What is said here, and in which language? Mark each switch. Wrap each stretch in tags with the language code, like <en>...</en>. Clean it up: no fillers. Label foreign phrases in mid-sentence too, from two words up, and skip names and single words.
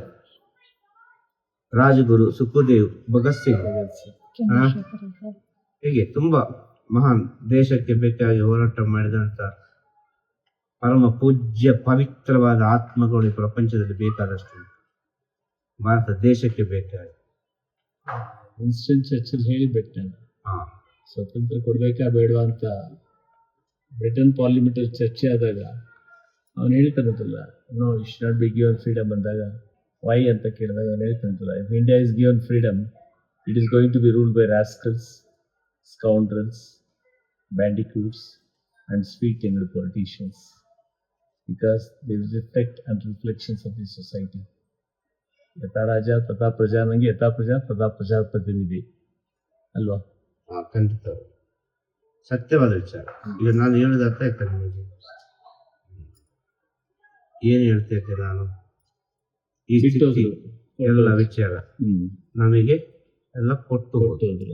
<kn>ರಾಜಗುರು, ಸುಖದೇವ್, ಭಗತ್ ಸಿಂಗ್, ಹೀಗೆ ತುಂಬಾ ಮಹಾನ್ ದೇಶಕ್ಕೆ ಬೇಕಾಗಿ ಹೋರಾಟ ಮಾಡಿದಂತ ಪರಮ ಪೂಜ್ಯ ಪವಿತ್ರವಾದ ಆತ್ಮಗಳು ಈ ಪ್ರಪಂಚದಲ್ಲಿ ಬೇಕಾದಷ್ಟು ಭಾರತ ದೇಶಕ್ಕೆ ಬೇಕಾಗಿ. ವಿನ್ಸ್ಟನ್ ಚರ್ಚಿಲ್ ಹೇಳಿಬಿಟ್ಟ, ಸ್ವತಂತ್ರ ಕೊಡ್ಬೇಕಾ ಬೇಡವಾ ಅಂತ ಬ್ರಿಟನ್ ಪಾರ್ಲಿಮೆಂಟ್ ಅಲ್ಲಿ ಚರ್ಚೆ ಆದಾಗ ಅವನು ಹೇಳ್ತಾನಂತಲ್ಲ,</kn> <en>No you should not be given freedom ಅಂದಾಗ ವೈ</en> <kn>ಅಂತ ಕೇಳಿದಾಗ ಅವನು ಹೇಳ್ತಾನಂತಲ್ಲ,</kn> <en>If India is given freedom it is going to be ruled by rascals, scoundrels, bandicoots and sweet tongued politicians, because they will reflect and reflections of the society.</en> <sa>ಯಥಾ ರಾಜ ತಥಾ ಪ್ರಜಾ, ನಂಗೆ ಯಥಾ ಪ್ರಜಾ ತಥಾ ಪ್ರಜಾಪ್ರತಿನಿಧಿ ಅಲ್ವಾ?</sa> <kn>ಖಂಡಿತ ಸತ್ಯವಾದ ವಿಚಾರ. ಈಗ ನಾನು ಹೇಳಿದ ಅರ್ಥ ಆಯ್ತಾ ನಿಮಗೆ? ಏನು ಹೇಳ್ತೇನೆ ನಾನು? ಈ ಎಲ್ಲ ವಿಚಾರ ನಮಗೆ ಎಲ್ಲ ಕೊಟ್ಟು ಹೋದ್ರು.</kn>